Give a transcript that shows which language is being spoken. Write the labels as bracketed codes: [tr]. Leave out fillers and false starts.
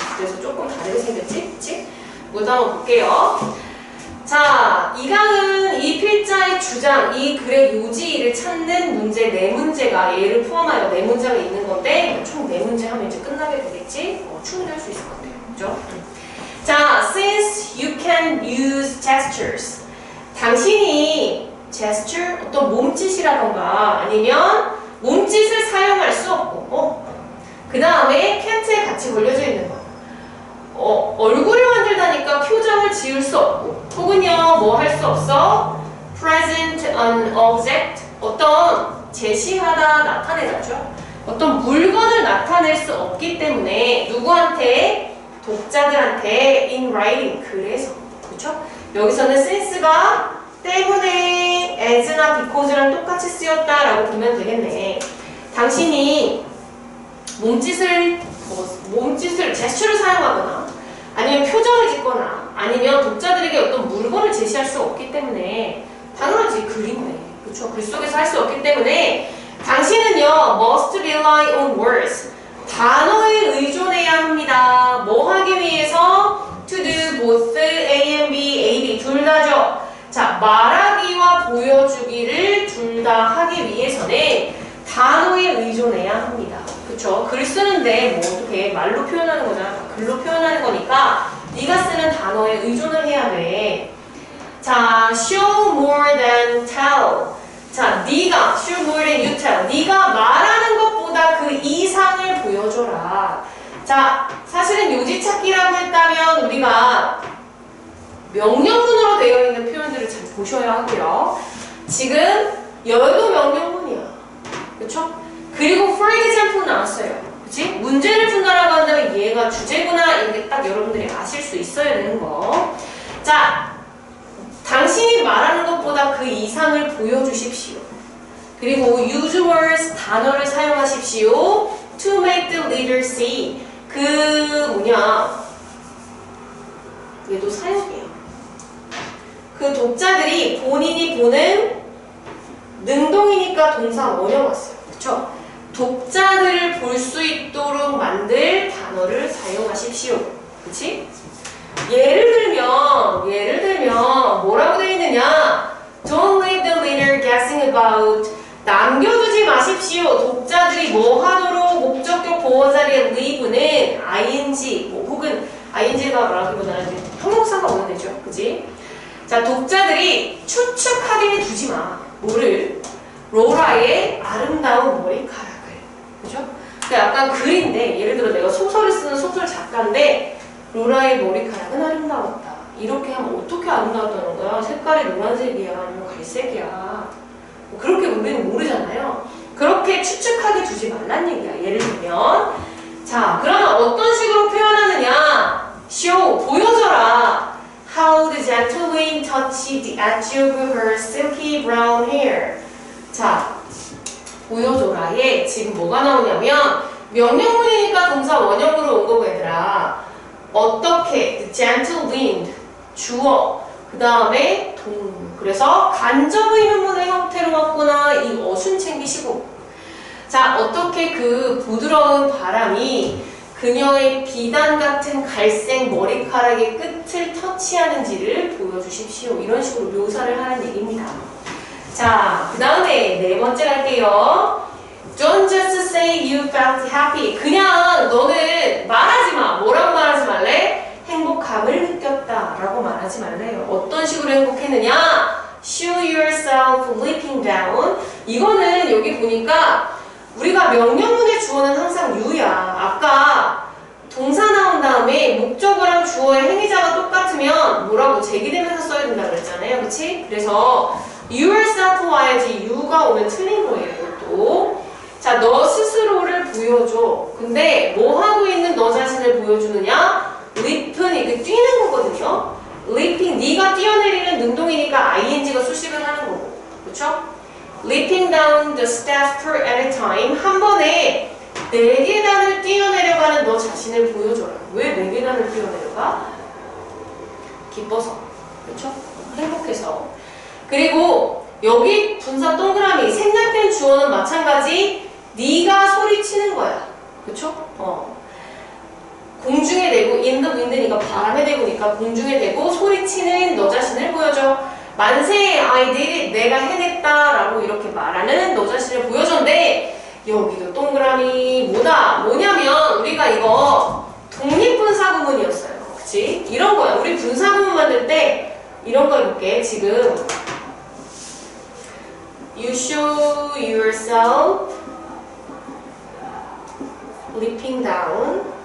[ko] 그래서 조금 다르게 생겼지? 그치? 이것도 한번 볼게요. 자, 2강은 이 필자의 주장, 이 글의 요지를 찾는 문제 4문제가 얘를 포함하여 4문제가 있는 건데 총 4문제 하면 이제 끝나게 되겠지? 충분히 할 수 있을 것 같아요. 그죠? [en] 자, since you can use gestures. [ko] 당신이 gesture, 어떤 몸짓이라던가 아니면 몸짓을 사용할 수 없고 그 다음에 can't에 같이 걸려져 있는 거. 얼굴을 만들다니까 표정을 지을 수 없고 혹은요 뭐 할 수 없어? [en] present an object, [ko] 어떤 제시하다, 나타내다죠. 어떤 물건을 나타낼 수 없기 때문에 누구한테? 독자들한테 [en] in writing, [ko] 그래서 그렇죠? 여기서는 since가 때문에 as나 because랑 똑같이 쓰였다라고 보면 되겠네. 당신이 몸짓을 제스처를 사용하거나 아니면 표정을 짓거나 아니면 독자들에게 어떤 물건을 제시할 수 없기 때문에 당연하지 그림네. 그렇죠? 글 속에서 할 수 없기 때문에 당신은요 [en] must rely on words. [ko] 단어에 의존해야 합니다. 뭐 하기 위해서? [en] to do both A and B, A, B [ko] 둘 다죠. 자, 말하기와 보여주기를 둘 다 하기 위해서는 단어에 의존해야 합니다. 그쵸? 글 쓰는데 뭐 어떻게 말로 표현하는 거잖아. 글로 표현하는 거니까 네가 쓰는 단어에 의존을 해야 돼. [en] 자, show more than tell. [ko] 자, 네가 [en] show more than you tell. [ko] 네가 말하는 것보다 그 이상을 보여줘라. 자, 사실은 요지 찾기라고 했다면 우리가 명령문으로 되어 있는 표현들을 잘 보셔야 하고요. 지금 얘도 명령문이야. 그쵸? 그리고 [en] for example [ko] 나왔어요. 그치? 문제를 푼다라고 한다면 얘가 주제구나. 이게 딱 여러분들이 아실 수 있어야 되는 거. 자, 당신이 말하는 것보다 그 이상을 보여주십시오. 그리고 [en] use words, [ko] 단어를 사용하십시오. [en] to make the reader see. [ko] 그 뭐냐, 얘도 사역이에요. 그 독자들이 본인이 보는 능동이니까 동사 원형 왔어요. 그쵸? 독자들을 볼 수 있도록 만들 단어를 사용하십시오. 그치? 예를 들면 뭐라고 되어 있느냐? [en] Don't leave the reader guessing about. [ko] 남겨두지 마십시오. 독자들이 뭐 하도록 목적격 보호 자리에 leave는 ing 뭐 혹은 ing가 말하기보다는 형용사가 오는 데죠. 그치? 자, 독자들이 추측하게 두지 마. 뭐를? 로라의 아름다운 머리카락을. 그죠? 그러니까 약간 글인데, 예를 들어 내가 소설을 쓰는 소설 작가인데, 로라의 머리카락은 아름다웠다. 이렇게 하면 어떻게 아름다웠다는 거야? 색깔이 노란색이야, 아니면 갈색이야. 뭐 그렇게 우리는 모르잖아요. 그렇게 추측하게 두지 말란 얘기야. 예를 들면. 자, 그러면 어떤 식으로 표현하느냐? show, 보여줘라. [en] How the gentle wind touched the edge of her silky brown hair. [ko] 자, 보여줘라에 지금 뭐가 나오냐면 명령문이니까 동사 원형으로 온 거고 얘들아. 어떻게? [en] The gentle wind. [ko] 주어. 그 다음에 동. 그래서 간접 의문문의 형태로 왔구나. 이 어순 챙기시고. 자, 어떻게 그 부드러운 바람이 그녀의 비단 같은 갈색 머리카락의 끝을 터치하는지를 보여주십시오. 이런 식으로 묘사를 하는 얘기입니다. 자, 그 다음에 네 번째 갈게요. [en] Don't just say you felt happy. [ko] 그냥 너는 말하지 마. 뭐라고 말하지 말래? 행복함을 느꼈다 라고 말하지 말래요. 어떤 식으로 행복했느냐? [en] Show yourself leaping down. [ko] 이거는 여기 보니까 우리가 명령문의 주어는 항상 you야. 아까 동사 나온 다음에 목적어랑 주어의 행위자가 똑같으면 뭐라고 제기되면서 써야 된다 그랬잖아요. 그치? 그래서 yourself 와야지 you가 오면 틀린 거예요. 이것도. 자, 너 스스로를 보여줘. 근데 뭐 하고 있는 너 자신을 보여주느냐? leap은 이게 뛰는 거거든요. leaping, 네가 뛰어내리는 능동이니까 ing가 수식을 하는 거고. 그렇죠? [en] leaping down the steps per at a time. [ko] 한 번에 4계단을 뛰어내려가는 너 자신을 보여줘라. 왜 4계단을 뛰어내려가? 기뻐서. 그렇죠? 행복해서. 그리고 여기 분사 동그라미 생략된 주어는 마찬가지. 네가 소리치는 거야. 그렇죠? 공중에 대고 [en] in the wind [ko] 니까 바람에 대고니까 공중에 대고 소리치는 너 자신을 보여줘. 만세 [en] I did it [ko] 내가 해냈다 라고 이렇게 말하는 너 자신을 보여줬는데 여기도 동그라미 뭐냐면 우리가 이거 독립분사구문이었어요. 그치? 이런 거야. 우리 분사구문 만들 때 이런 거 해볼게. 지금 [en] You show yourself leaping down.